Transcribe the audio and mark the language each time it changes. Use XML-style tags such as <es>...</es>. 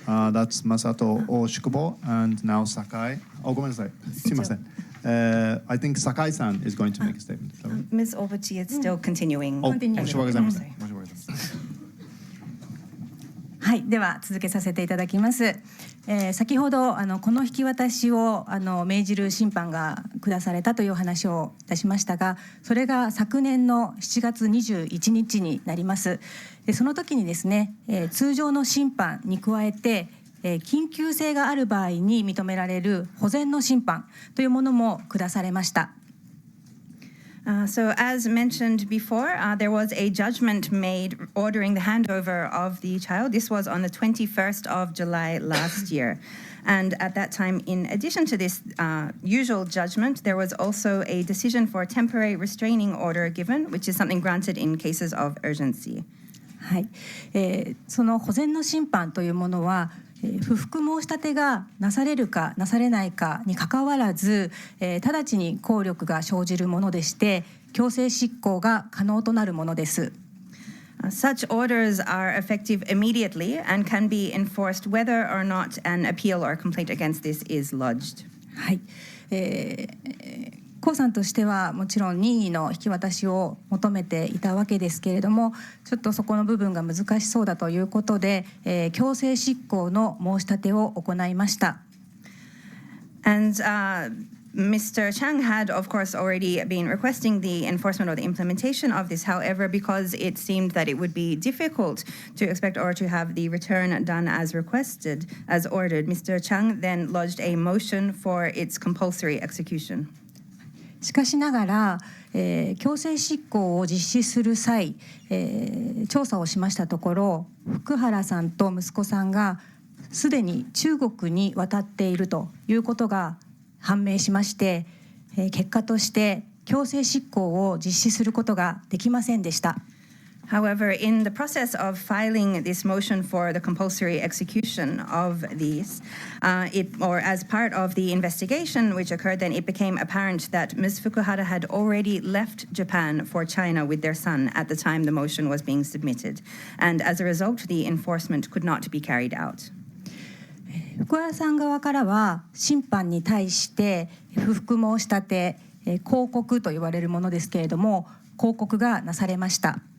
<en>That's Masato Oshukubo and now Sakai.</en> <ja>Oh, ごめんなさい。すいません。</ja> <en>I think Sakai-san is going to make a statement. Ms. Obuchi is still continuing.</en> <ja>申し訳ございません。申し訳ございません。はい、では続けさせていただきます。先ほどこの引き渡しを命じる審判が下されたという話をいたしましたが、それが昨年の7月21日になります。でその時にですね、通常の審判に加えて緊急性がある場合に認められる保全の審判というものも下されました。</ja> <en>So as mentioned before, there was a judgment made ordering the handover of the child. This was on the 21st of July last year. And at that time, in addition to this usual judgment, there was also a decision for a temporary restraining order given, which is something granted in cases of urgency.</en> <ja>はい、その保全の審判というものは、不服申し立てがなされるかなされないかにかかわらず、直ちに効力が生じるものでして、強制執行が可能となるものです。</ja> <en>Such orders are effective immediately and can be enforced whether or not an appeal or complaint against this is lodged.</en> <ja>はい、江さんとしてはもちろん任意の引き渡しを求めていたわけですけれども、ちょっとそこの部分が難しそうだということで、強制執行の申し立てを行いました。</ja> <en>And Mr. Chang had, of course, already been requesting the enforcement or the implementation of this. However, because it seemed that it would be difficult to expect or to have the return done as requested, as ordered, Mr. Chang then lodged a motion for its compulsory execution.</en> <ja>しかしながら、強制執行を実施する際、調査をしましたところ、福原さんと息子さんがすでに中国に渡っているということが判明しまして、結果として強制執行を実施することができませんでした。</ja> <en>However, in the process of filing this motion for the compulsory execution of these, or as part of the investigation which occurred, then it became apparent that Ms. Fukuhara had already left Japan for China with their son at the time the motion was being submitted. And as a result, the enforcement could not be carried out.</en> <ja>福原さん側からは審判に対して不服申し立て、抗告と言われるものですけれども、抗告がなされました。</ja>